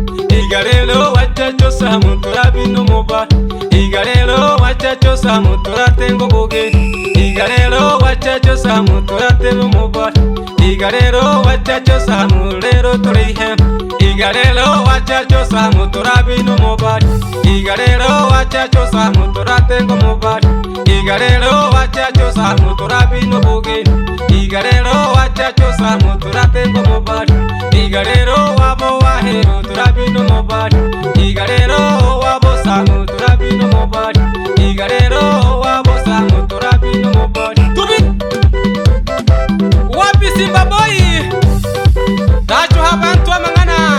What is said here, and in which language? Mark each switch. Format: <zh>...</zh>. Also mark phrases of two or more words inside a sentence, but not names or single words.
<guz>Iga rero wacha chosa mutura bino moba. Iga rero wacha chosa mutura tengo boge. Iga rero wacha chosa mutura tebe moba. Iga rero wacha chosa mu rero turihe. Iga rero wacha chosa mu turabi no mobali. Iga rero wacha chosa mu turate ngo mobali. Iga rero wacha chosa mu turabi no buge. Iga rero wacha chosa mu turate ngo mobali. Iga rero wabo wahe turabi no mobali. Iga rero wabo samu turabi no mobali. Iga rero wabo samu turabi no mobali. Tubi!</guz> <sw>Wapi Simba Boy? Tacho hapa mtu wa mang'ana.</sw>